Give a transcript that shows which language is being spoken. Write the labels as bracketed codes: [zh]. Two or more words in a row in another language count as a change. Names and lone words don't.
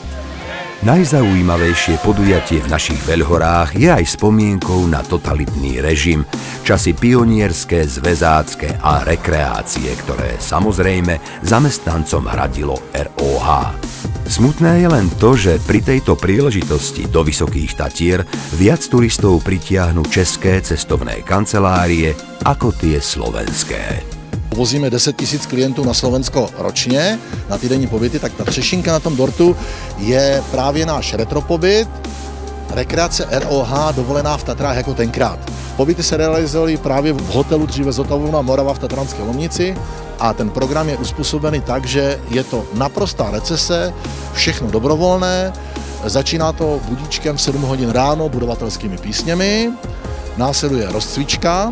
[sk] Najzaujímavejšie podujatie v našich Veľhorách je aj spomienkou na totalitný režim, časy pionierské, zväzácké a rekreácie, ktoré samozrejme zamestnancom hradilo ROH. Smutné je len to, že pri tejto príležitosti do Vysokých Tatier viac turistov pritiahnu české cestovné kancelárie ako tie slovenské. [cs] Vozíme 10 000 klientů na Slovensko ročně na týdenní pobyty, tak ta třešinka na tom dortu je právě náš retropobyt, rekreace ROH, dovolená v Tatrách jako tenkrát. Pobyty se realizovaly právě v hotelu dříve Zotavovna Morava v Tatranské Lomnici a ten program je uspůsobený tak, že je to naprostá recese, všechno dobrovolné, začíná to budíčkem v 7 hodin ráno budovatelskými písněmi, následuje rozcvička.